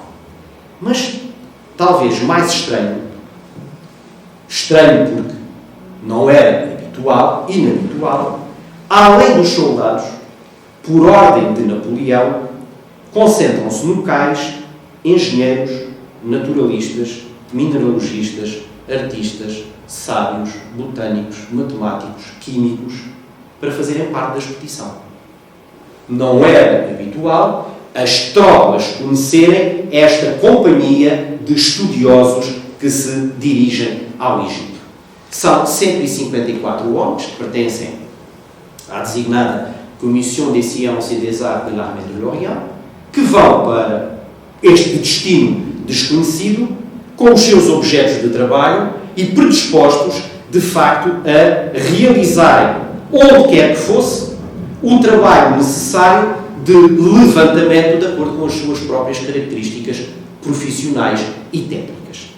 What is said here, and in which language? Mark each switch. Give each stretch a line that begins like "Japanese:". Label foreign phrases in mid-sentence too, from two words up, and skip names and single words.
Portuguese: Mas, talvez mais estranho porque não era habitual, inabitual, além dos soldados, por ordem de Napoleão, concentram-se no cais engenheiros, naturalistas, mineralogistas, artistas, sábios, botânicos, matemáticos, químicos, para fazerem parte da expedição. Não era habitual as tropas conhecerem esta companhia de estudiosos que se dirigem ao Egito. São 154 homens que pertencem à designada Commission des Sciences et des Arts de l'Armée de l'Orient, que vão para este destino desconhecido com os seus objetos de trabalho e predispostos, de facto, a realizarem, onde quer que fosse, o trabalho necessário de levantamento de acordo com as suas próprias características profissionais e técnicas.